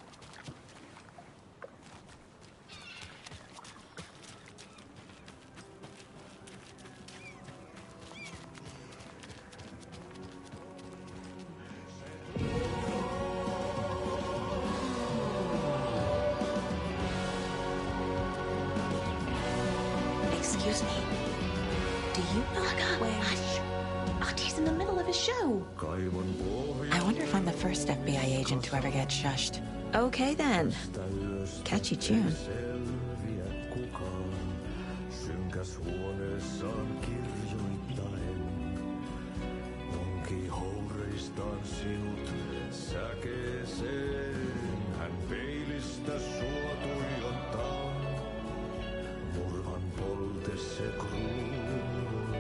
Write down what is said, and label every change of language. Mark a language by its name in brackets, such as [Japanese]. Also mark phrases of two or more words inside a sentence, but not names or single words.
[English] Excuse me. Do you know where... Artie's in the middle of a show. I wonder if I'm the first FBI agent to ever get shushed. Okay then. Catchy tune. [Finnish] Hän peilistä sua tuijottaa, murhan polte se kruunaa.